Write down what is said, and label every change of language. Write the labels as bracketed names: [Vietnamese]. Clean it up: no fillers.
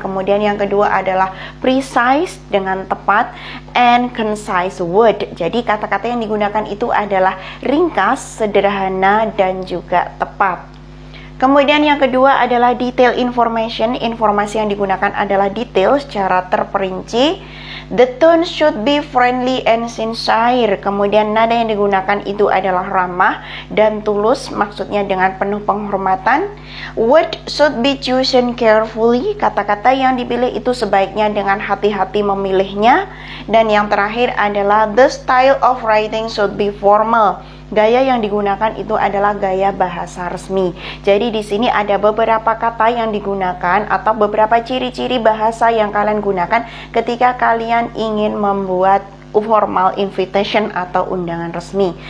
[Indonesian] Kemudian yang kedua adalah precise, dengan tepat, [English] and concise word. [Indonesian] Jadi kata-kata yang digunakan itu adalah ringkas, sederhana, dan juga tepat. Kemudian yang kedua adalah detail information. Informasi yang digunakan adalah detail secara terperinci. [English] The tone should be friendly and sincere. [Indonesian] Kemudian nada yang digunakan itu adalah ramah dan tulus, maksudnya dengan penuh penghormatan. [English] Word should be chosen carefully. [Indonesian] Kata-kata yang dipilih itu sebaiknya dengan hati-hati memilihnya. Dan yang terakhir adalah [English] the style of writing should be formal. [Indonesian] Gaya yang digunakan itu adalah gaya bahasa resmi. Jadi di sini ada beberapa kata yang digunakan atau beberapa ciri-ciri bahasa yang kalian gunakan ketika kalian ingin membuat formal invitation atau undangan resmi.